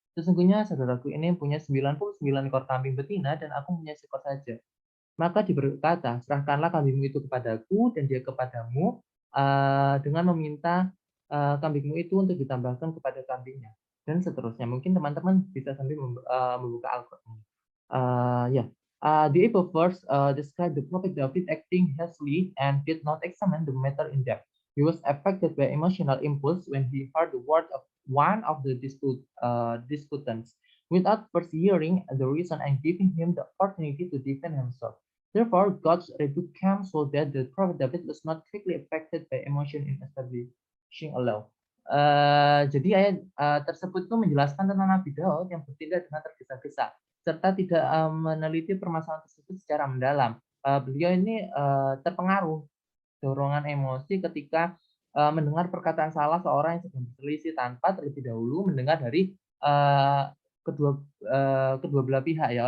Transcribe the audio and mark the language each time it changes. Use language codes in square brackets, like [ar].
[id] Sesungguhnya saudaraku ini punya 99 ekor kambing betina, dan aku punya seekor saja. Maka berkata, serahkanlah kambingmu itu kepadaku dan dia kepadamu, dengan meminta kambingmu itu untuk ditambahkan kepada kambingnya, dan seterusnya. Mungkin teman-teman bisa sambil membuka Al-Quran. Yeah. [en] The above verse describe the Prophet David acting hastily and did not examine the matter in depth. He was affected by emotional impulse when he heard the word of one of the disputants, without first hearing the reason and giving him the opportunity to defend himself. Therefore, God's rebuke came so that the Prophet David was not quickly affected by emotion in establishing a law. [id] Jadi ayat tersebut itu menjelaskan tentang Nabi Daud yang bertindak dengan tergesa-gesa serta tidak meneliti permasalahan tersebut secara mendalam. Beliau ini terpengaruh dorongan emosi ketika mendengar perkataan salah seorang yang sedang berselisih tanpa terlebih dahulu mendengar dari kedua belah pihak, ya.